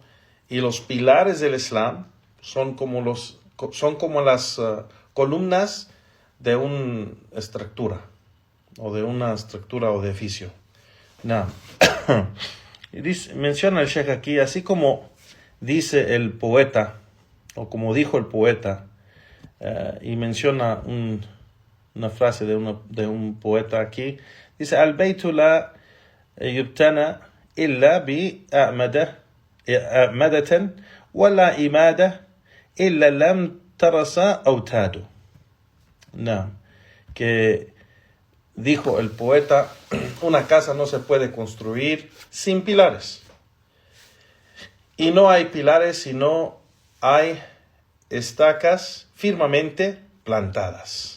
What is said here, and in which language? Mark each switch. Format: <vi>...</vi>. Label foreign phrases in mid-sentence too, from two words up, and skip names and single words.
<es>Y los pilares del Islam son como las columnas de una estructura o de edificio. No. Y menciona el Sheikh aquí, así como dice el poeta, o como dijo el poeta, y menciona una frase de un poeta aquí, dice,</es> <ar>البيت لا يبتنى إلا ب أعمدة ولا عماد إلا لم ترسى أوتاد.</ar> <es>No, que dijo el poeta, una casa no se puede construir sin pilares. Y no hay pilares si no hay estacas firmemente plantadas.</es>